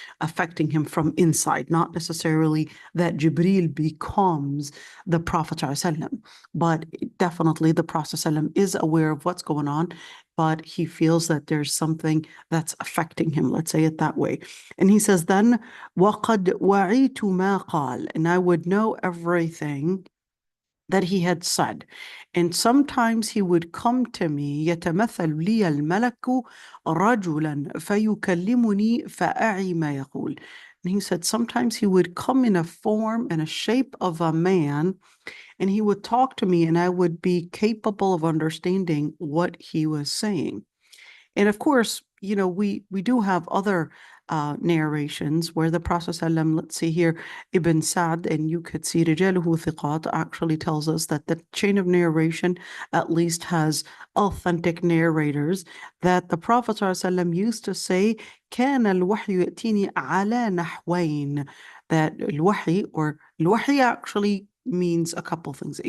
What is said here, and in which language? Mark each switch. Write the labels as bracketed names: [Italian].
[English] affecting him from inside, not necessarily that Jibril becomes the Prophet ﷺ, but definitely the Prophet ﷺ is aware of what's going on, but he feels that there's something that's affecting him, let's say it that way. And he says then, [Arabic] وَقَدْ وَعِيتُ مَا قَالَ, [English] and I would know everything that he had said. And sometimes he would come to me, [Arabic] يتمثل لي الملك رجلا فيكلمني فأعي ما يقول. [English] And he said sometimes he would come in a form and a shape of a man, and he would talk to me, and I would be capable of understanding what he was saying. And of course, we do have other narrations where the Prophet ﷺ, let's see here, Ibn Sa'd, and you could see Rijaluhu Thiqat actually tells us that the chain of narration at least has authentic narrators, that the Prophet ﷺ used to say, [Arabic] كان الوحي يأتيني على نحوين, [English] that al-wahi actually means a couple things.